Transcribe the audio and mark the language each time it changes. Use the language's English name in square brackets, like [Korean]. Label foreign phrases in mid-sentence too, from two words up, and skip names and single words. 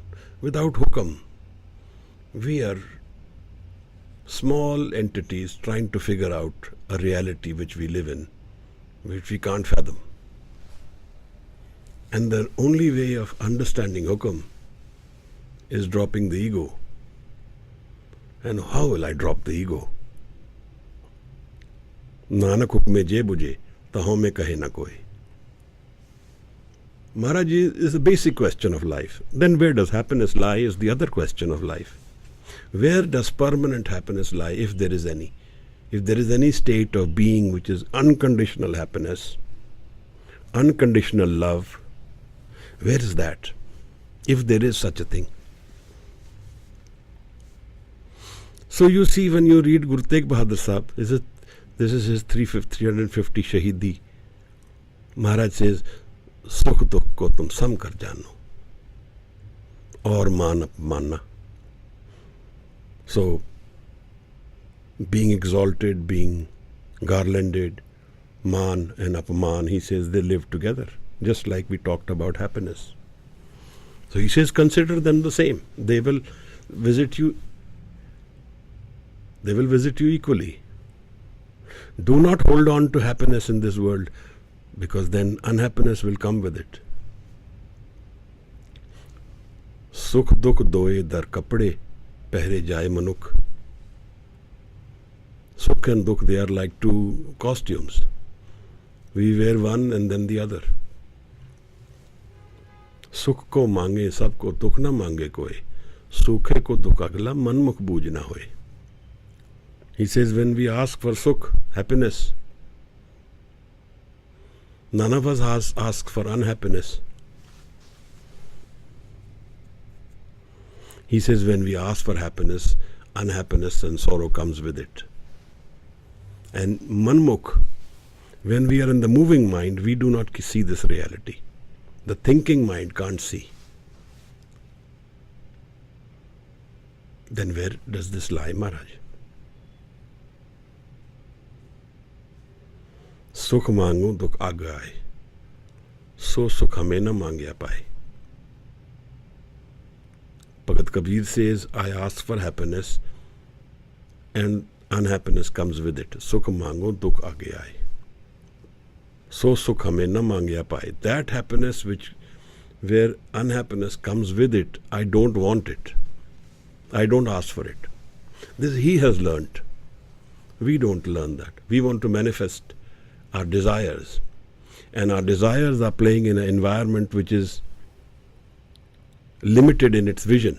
[English] Without hukam, we are small entities trying to figure out a reality which we live in, which we can't fathom. And the only way of understanding hukam is dropping the ego. And how will I drop the ego? [Punjabi] ਨਾਨਕ ਹੁਕਮੈ ਜੇ ਬੁਝੈ ਤ ਹਉਮੈ ਕਹੈ ਨ ਕੋਇ. [English] Maharaj is a basic question of life. Then where does happiness lie is the other question of life. Where does permanent happiness lie, if there is any? If there is any state of being which is unconditional happiness, unconditional love, where is that? If there is such a thing. So you see, when you read Guru Tegh Bahadur Sahib, this is his 350 Shahidi. Maharaj says, [Punjabi] ਸੁਖ ਦੁਖ ਕੋ ਤੁਮ ਸਮ ਕਰ ਜਾਨੋ, ਔਰ ਮਾਨ ਅਪਮਾਨਾ. [English] So, being exalted, being garlanded, maan and apman, he says they live together, just like we talked about happiness. So he says, consider them the same. They will visit you. They will visit you equally. Do not hold on to happiness in this world, because then unhappiness will come with it. [Punjabi] ਸੁਖ ਦੁਖ ਦੋਇ ਦਰ ਕਪੜੇ ਪਹਿਰੇ ਜਾਇ ਮਨੁਖ. [English] Sukh and dukh, they are like two costumes. We wear one and then the other. [Punjabi] ਸੁਖ ਕੋ ਮੰਗੇ ਸਭਕੋ, ਦੁਖ ਨਾ ਮੰਗੇ ਕੋਈ. ਸੁਖੈ ਕੋ ਦੁਖ ਅਗਲਾ, ਮਨਮੁਖ ਬੂਝ ਨਾ ਹੋਇ. [English] He says, when we ask for sukh, happiness, none of us ask for unhappiness. He says, when we ask for happiness, unhappiness and sorrow comes with it. And manmukh, when we are in the moving mind, we do not see this reality. The thinking mind can't see. Then where does this lie, Maharaj? [Punjabi] ਸੁਖ ਮੰਗੂ ਦੁਖ ਅੱਗ ਆਏ, ਸੋ ਸੁਖ ਹਮੇ ਨਾ ਮੰਗਿਆ ਪਾਏ. [English] Bhagat Kabir says, I ask for happiness and unhappiness comes with it. [Punjabi] ਸੁਖ ਮੰਗੂ ਦੁਖ ਅੱਗ ਆਏ, ਸੋ ਸੁਖ ਹਮੇ ਨਾ ਮੰਗਿਆ ਪਾਏ. [English] That happiness where unhappiness comes with it, I don't want it. I don't ask for it. This he has learnt. We don't learn that. We want to manifest our desires, and our desires are playing in an environment which is limited in its vision.